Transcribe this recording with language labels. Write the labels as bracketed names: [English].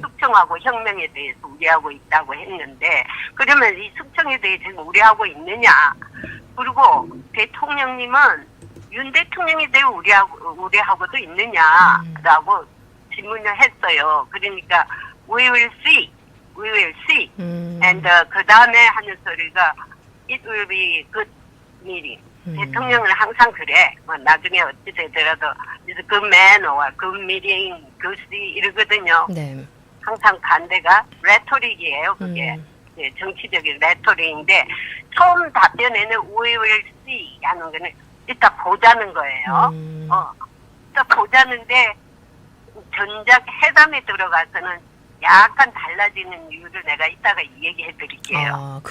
[Korean] 숙청하고 혁명에 대해서 우려하고 있다고 했는데 그러면 이 숙청에 대해 지금 우려하고 있느냐. 그리고 대통령님은 윤 대통령에 대해 우려하고도 있느냐라고 질문을 했어요. 그러니까 [English] we will see, we will see. And [Korean] 그 다음에 하는 소리가 [English] it will be good meeting. [Korean] 대통령은 항상 그래. 뭐 나중에 어찌 되더라도 [English] it's good man or good meeting, good see [Korean] 이러거든요. 네. 항상 반대가 레토릭이에요. 그게 정치적인 레토릭인데 처음 답변에는 [English] we will see [Korean] 하는 거는 이따 보자는 거예요. 이따 보자는데 전작 회담에 들어가서는 약간 달라지는 이유를 내가 이따가 얘기해 드릴게요.